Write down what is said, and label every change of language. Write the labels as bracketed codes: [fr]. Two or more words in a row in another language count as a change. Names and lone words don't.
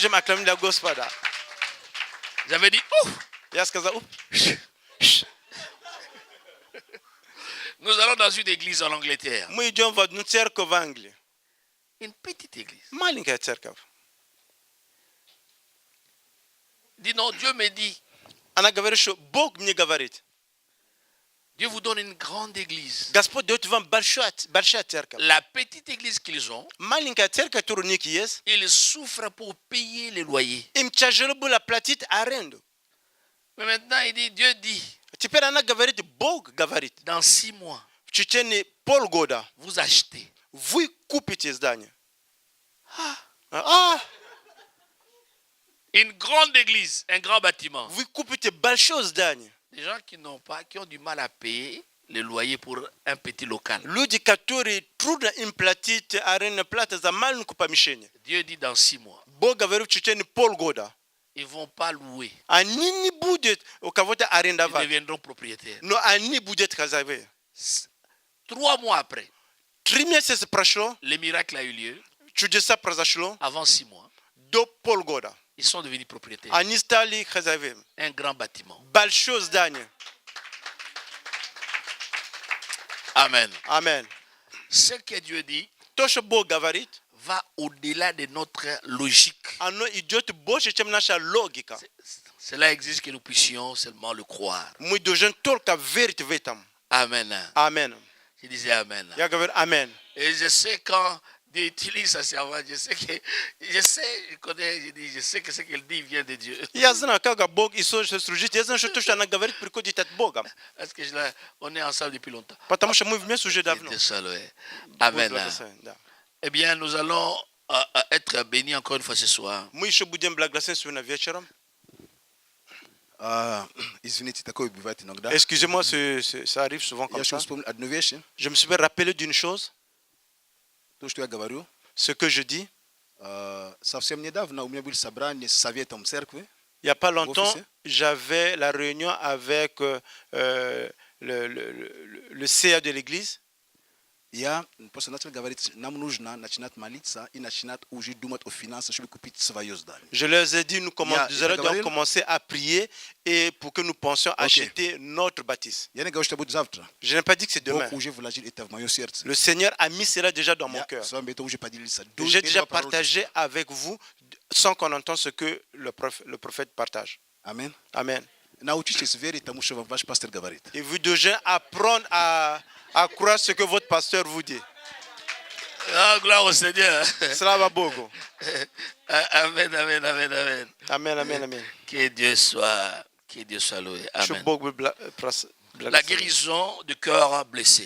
[fr] J'avais dit, nous allons dans une église en Angleterre. Une petite église. Dis non, Dieu me dit Dieu vous donne une grande église. [ru] Господь дает вам большая церковь. [fr] La petite église qu'ils ont, [ru] Маленькая церковь, которую у них есть, [fr] ils souffrent pour payer les loyers. [ru] им тяжело было платить аренду. [fr] Mais maintenant, Dieu dit, [ru] Теперь она говорит, Бог говорит, [fr] dans 6 mois, [ru] в течение полгода [fr] vous achetez. [ru] вы купите здание. [fr] Une grande église, un grand bâtiment. [ru] Вы купите большое здание. [fr] Des gens qui ont du mal à payer les loyers pour un petit local. [ru] Люди, которые трудно им платить арендную плату за маленькое помещение. [fr] Dieu dit dans 6 mois. [ru] Бог говорит в течение полгода. [fr] Ils ne vont pas louer. [ru] Они не будут у кого-то [fr] Ils [ru] арендовать. [fr] deviendront propriétaires. [ru] Но они будут хозяевами. [fr] 3 mois après, [ru] 3 месяца прошло, [fr] le miracle a eu lieu. [ru] чудеса произошло. [fr] Avant 6 mois, [ru] До полгода. [fr] ils sont devenus propriétaires. [ru] Они стали хозяевами. [fr] Un grand bâtiment. [ru] Большое здание. [fr] Amen. [ru] Amen. [fr] Ce que Dieu dit [ru] То, что Бог говорит, [fr] va au-delà de notre logique. [ru] оно идет больше, чем наша логика. [fr] Cela exige que nous puissions seulement le croire. [ru] Мы должны только верить в этом. [fr] Amen. [ru] Amen. [fr] Je disais Amen. [ru] Я говорю Amen. [fr] Et je sais quand Dieu utilise sa servante, je sais que ce qu'elle dit vient de Dieu. [ru] Я знаю, как Бог Иисус служит. Я знаю, что то, что она говорит, приходит от Бога. [fr] Parce que on est ensemble depuis longtemps. [ru] Потому что мы вместе уже давно. [fr] Amen. [ru] Да. [fr] Eh bien, nous allons être bénis encore une fois ce soir. [ru] Мы еще будем благословены сегодня вечером. Извините, такое бывает иногда. [fr] Excusez-moi, ça arrive souvent comme [ru] Я [fr] ça. [ru] еще вспомнил одну вещь. [fr] Je me suis rappelé d'une chose. [ru] То, что я говорю. [fr] Ce que je dis. [ru] Совсем недавно у меня было собрание с советом церкви. [fr] Il n'y a pas longtemps, j'avais la réunion avec le CA de l'église. [ru] Я просто начал говорить, нам нужно начинать молиться и начинать уже думать о финансах, чтобы купить свое здание. [fr] Je leur ai dit, nous allons commencer à prier et pour que nous pensions acheter notre bâtisse. [ru] Я не говорю, что будет завтра. [fr] Je n'ai pas dit que c'est demain. [ru] Бог уже вложил это в мое сердце. [fr] Le Seigneur a mis cela déjà dans mon cœur. [ru] с вами это уже поделился. [fr] J'ai déjà partagé avec vous sans qu'on entende ce que le prophète partage. [ru] Amen. [fr] Amen. [ru] Научитесь верить тому, что ваш пастор говорит. [fr] Et vous devez apprendre à croire ce que votre pasteur vous dit. Ah, gloire au Seigneur. [ru] Слава Богу. [fr] Amen, amen, amen, amen. [ru] Amen, amen, amen. [fr] Que Dieu soit loué. Amen. La guérison du cœur blessé.